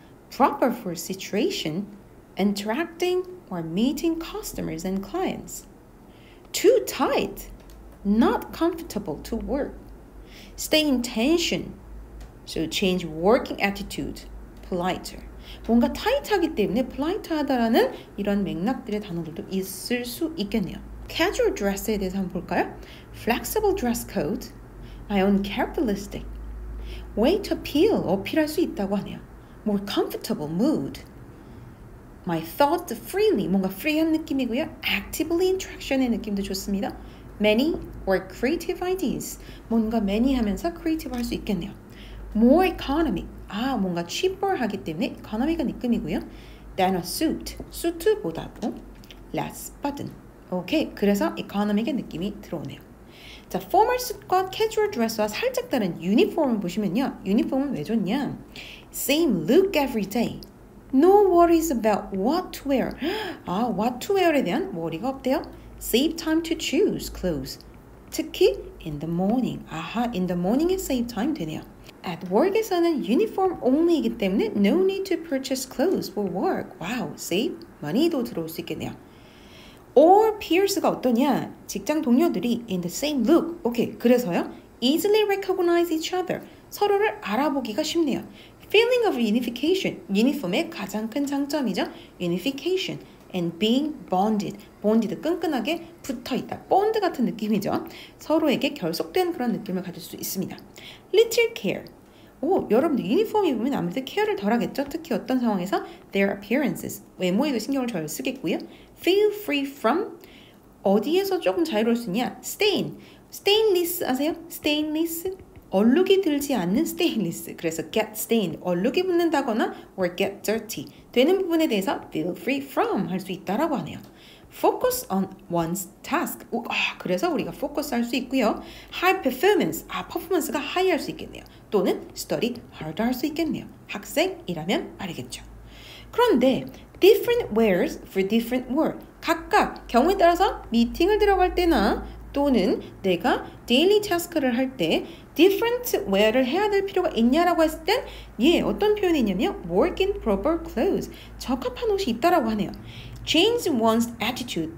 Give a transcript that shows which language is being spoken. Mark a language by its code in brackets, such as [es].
[en] Proper for situation. Interacting or meeting customers and clients. Too tight. Not comfortable to work. Stay in tension. So change working attitude. Politer. [ko] 뭔가 타이트하기 때문에 polite하다라는 이런 맥락들의 단어들도 있을 수 있겠네요. [en] Casual dress에 [ko] 대해서 한번 볼까요? [en] Flexible dress code. My own characteristic. Way to appeal, [ko] 어필할 수 있다고 하네요. [en] More comfortable mood. My thought freely, [ko] 뭔가 free한 느낌이고요. [en] Actively interaction [ko] 의 느낌도 좋습니다. [en] Many or creative ideas, [ko] 뭔가 many 하면서 creative 할 수 있겠네요. [en] More economic, [ko] 뭔가 cheaper 하기 때문에 economy가 느낌이고요. [en] Than a suit, [ko] 수트보다도 [en] less button. [ko] 오케이, 그래서 economic의 느낌이 들어오네요. 자, formal suit과 casual dress와 살짝 다른 유니폼을 보시면요. 유니폼은 왜 좋냐? [en] Same look every day. No worries about what to wear. what to wear [ko] 에 대한 worry가 없대요. [en] Save time to choose clothes. 특히 in the morning. in the morning에 save time 되네요. At work에서는 uniform only이기 때문에 no need to purchase clothes for work. Wow, save money도 [ko] 들어올 수 있겠네요. [en] Or peers가 어떠냐? [ko] 직장 동료들이 in the same look. 오케이, 그래서요. [en] Easily recognize each other. [ko] 서로를 알아보기가 쉽네요. [en] Feeling of unification. [ko] 유니폼의 가장 큰 장점이죠. [en] Unification. And being bonded. [ko] bonded, 끈끈하게 붙어있다. bond 같은 느낌이죠. 서로에게 결속된 그런 느낌을 가질 수 있습니다. [en] Little care. [ko] 여러분들 유니폼 입으면 아무래도 케어를 덜 하겠죠. 특히 어떤 상황에서 [en] their appearances. [ko] 외모에도 신경을 덜 쓰겠고요. [en] Feel free from. [ko] 어디에서 조금 자유로울 수 있냐? Stain. Stainless 아세요? Stainless. 얼룩이 들지 않는 stainless. [en] 그래서 get stained. [ko] 얼룩이 붙는다거나 [en] or get dirty. [ko] 되는 부분에 대해서 feel free from 할 수 있다라고 하네요. [en] Focus on one's task. [ko] 그래서 우리가 focus 할 수 있고요. [en] High performance. [ko] 퍼포먼스가 high 할 수 있겠네요. 또는 [en] study hard [ko] 할 수 있겠네요. 학생이라면 말이겠죠. [en] 그런데 different wears for different work. [ko] 각각 경우에 따라서 미팅을 들어갈 때나 또는 내가 daily task를 할 때 different wear를 해야 될 필요가 있냐라고 했을 땐 어떤 표현이 있냐면 [en] work in proper clothes. [ko] 적합한 옷이 있다라고 하네요. [en] Change one's attitude.